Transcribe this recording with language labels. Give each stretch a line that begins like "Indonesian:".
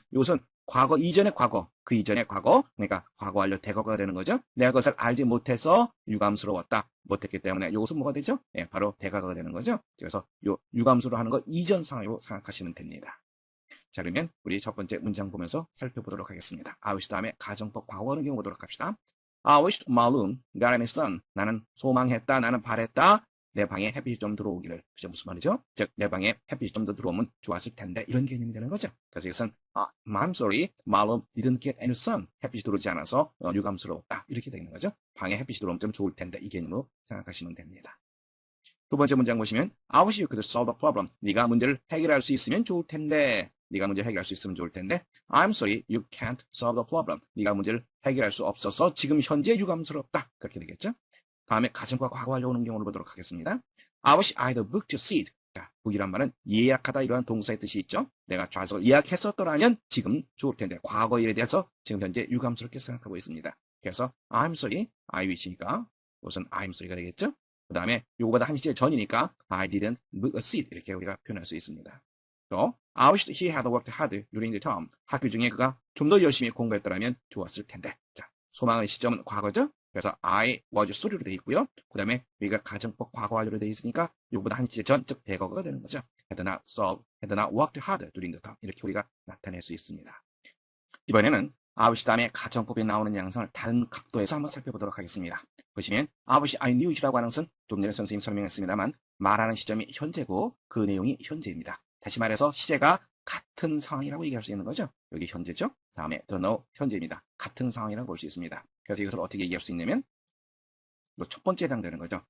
Korean: 이것은 과거 이전의 과거, 그 이전의 과거, 그러니까 과거 완료 대거가 되는 거죠. 내가 그것을 알지 못해서 유감스러웠다. 못했기 때문에 이것은 뭐가 되죠? 바로 대가가 되는 거죠. 그래서 요 유감스러워 하는 거 이전 상황으로 생각하시면 됩니다. 자, 그러면 우리 첫 번째 문장 보면서 살펴보도록 하겠습니다.
English: I wish
Korean: 다음에 가정법 과거하는 경우 보도록 합시다.
English: I wished my room got any sun.
Korean: 나는 소망했다, 나는 바랬다. 내 방에 햇빛이 좀 들어오기를. 그죠? 무슨 말이죠? 즉, 내 방에 햇빛이 좀 더 들어오면 좋았을 텐데. 이런 개념이 되는 거죠.
English: 그래서 이것은 I'm sorry, my room didn't get any sun.
Korean: 햇빛이 들어오지 않아서 유감스러웠다. 이렇게 되는 거죠. 방에 햇빛이 들어오면 좀 좋을 텐데. 이 개념으로 생각하시면 됩니다. 두 번째 문장 보시면
English: I wish you could solve the problem.
Korean: 네가 문제를 해결할 수 있으면 좋을 텐데. 네가 문제를 해결할 수 있으면 좋을 텐데.
English: I'm sorry, you can't solve the problem.
Korean: 네가 문제를 해결할 수 없어서 지금 현재 유감스럽다. 그렇게 되겠죠. 다음에 가정과 과거 완료 오는 경우를 보도록 하겠습니다.
English: I wish I had booked a seat.
Korean: 자, book이란 말은 예약하다 이러한 동사의 뜻이 있죠. 내가 좌석을 예약했었더라면 지금 좋을 텐데 과거 일에 대해서 지금 현재 유감스럽게 생각하고 있습니다.
English: 그래서 I'm sorry, I wish니까 우선 I'm sorry가 되겠죠.
Korean: 그 다음에 요거보다 한 시제 전이니까
English: I didn't book a seat
Korean: 이렇게 우리가 표현할 수 있습니다.
English: 또 I wish he had worked hard during the term.
Korean: 학교 중에 그가 좀 더 열심히 공부했더라면 좋았을 텐데. 자, 소망의 시점은 과거죠. 그래서
English: I was sorry
Korean: 로 되어 있고요. 그 다음에 여기가 가정법 과거 완료로 되어 있으니까 이거보다 한 시제 전, 즉 대거가 되는 거죠.
English: had not worked hard during the term.
Korean: 이렇게 우리가 나타낼 수 있습니다. 이번에는 I wish 다음에 가정법에 나오는 양상을 다른 각도에서 한번 살펴보도록 하겠습니다. 보시면
English: I wish I knew it
Korean: 이라고 하는 것은 좀 전에 선생님이 설명했습니다만 말하는 시점이 현재고 그 내용이 현재입니다. 다시 말해서 시제가 같은 상황이라고 얘기할 수 있는 거죠. 여기 현재죠. 다음에 the know 현재입니다. 같은 상황이라고 볼 수 있습니다. 그래서 이것을 어떻게 얘기할 수 있냐면 첫 번째에 해당되는 거죠.